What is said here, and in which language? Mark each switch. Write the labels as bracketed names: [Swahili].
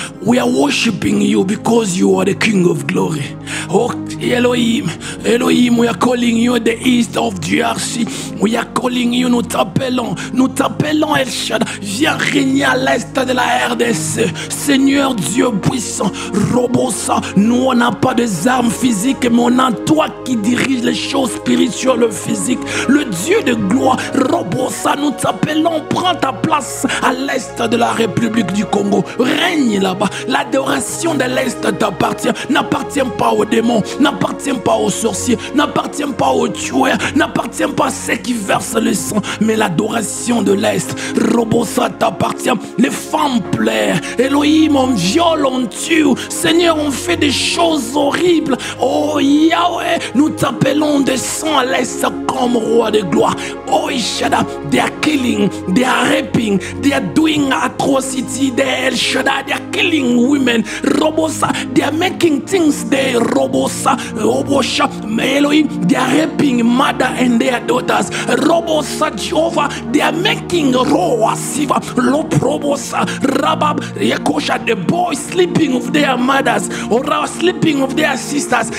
[English] We are worshiping you because you are the King of glory. Oh Elohim, we are calling you the east of DRC. We are calling you, [French] nous t'appelons El Shaddai. Viens régner à l'est de la RDC. Seigneur Dieu puissant, Robosa, nous on n'a pas des armes physiques, mais on a toi qui dirige les choses spirituelles physiques. Le Dieu de gloire, Robosa, nous t'appelons, prends ta place à l'est de la République du Congo. Règne là-bas. L'adoration de l'est t'appartient, n'appartient pas aux démons, n'appartient pas aux sorciers, n'appartient pas aux tueurs, n'appartient pas à ceux qui versent le sang, mais l'adoration de l'est, Robosa, t'appartient. Les femmes pleurent, Elohim, on viole, on tue, Seigneur, on fait des choses horribles. Oh Yahweh, nous t'appelons, descends à l'est comme roi de gloire. [English] Oh Shaddai, they are killing, they are raping, they are doing atrocity there. El Shaddai, they are killing women. Robosa, they are making things there. Robosa, Robosha, Elohim, they are raping mother and their daughters. Robosa, Jehovah, they are making Roa Siva, Loprobosa, Rabab, Yekosha, the boys sleeping with their mothers or sleeping with their sisters.